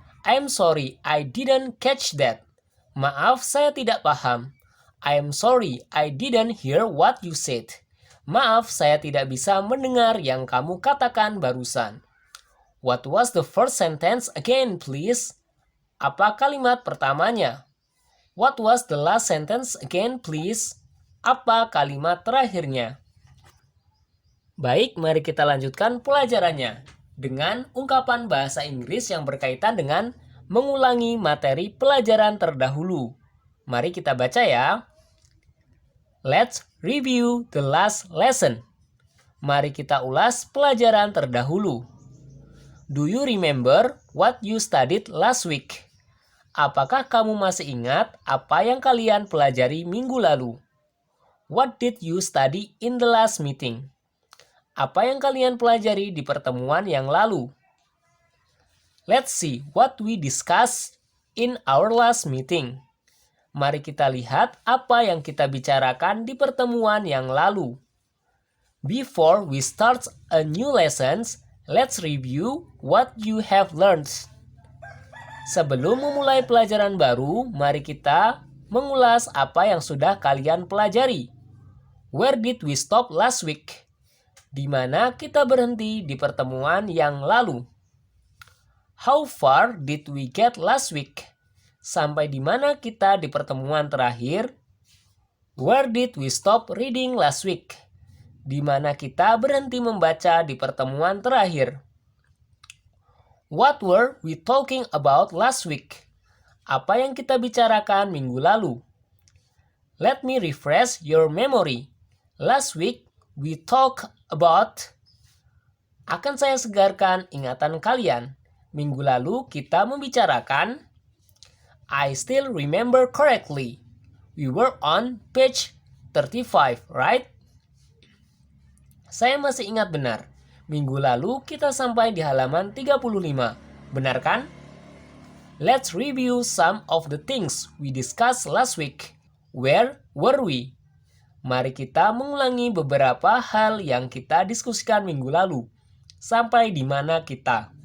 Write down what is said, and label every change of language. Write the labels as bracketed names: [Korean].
[English] I'm sorry, I didn't catch that. [Indonesian] Maaf, saya tidak paham. [English] I'm sorry, I didn't hear what you said. [Indonesian] Maaf, saya tidak bisa mendengar yang kamu katakan barusan. [English] What was the first sentence again, please? [Indonesian] Apa kalimat pertamanya? [English] What was the last sentence again, please? [Indonesian] Apa kalimat terakhirnya? Baik, mari kita lanjutkan pelajarannya dengan ungkapan bahasa Inggris yang berkaitan dengan mengulangi materi pelajaran terdahulu. Mari kita baca ya. [English] Let's review the last lesson. [Indonesian] Mari kita ulas pelajaran terdahulu. [English] Do you remember what you studied last week? [Indonesian] Apakah kamu masih ingat apa yang kalian pelajari minggu lalu? [English] What did you study in the last meeting? [Indonesian] Apa yang kalian pelajari di pertemuan yang lalu? [English] Let's see what we discussed in our last meeting. [Indonesian] Mari kita lihat apa yang kita bicarakan di pertemuan yang lalu. [English] Before we start a new lesson, let's review what you have learned. [Indonesian] Sebelum memulai pelajaran baru, mari kita mengulas apa yang sudah kalian pelajari. [English] Where did we stop last week? [Indonesian] Di mana kita berhenti di pertemuan yang lalu? [English] How far did we get last week? [Indonesian] Sampai di mana kita di pertemuan terakhir? [English] Where did we stop reading last week? [Indonesian] Di mana kita berhenti membaca di pertemuan terakhir? [English] What were we talking about last week? [Indonesian] Apa yang kita bicarakan minggu lalu? [English] Let me refresh your memory. Last week, we talked about. [Indonesian] Akan saya segarkan ingatan kalian. Minggu lalu kita membicarakan. [English] I still remember correctly. We were on page 35, right? [Indonesian] Saya masih ingat benar. Minggu lalu kita sampai di halaman 35. Benar kan? [English] Let's review some of the things we discussed last week. Where were we? [Indonesian] Mari kita mengulangi beberapa hal yang kita diskusikan minggu lalu. Sampai di mana kita?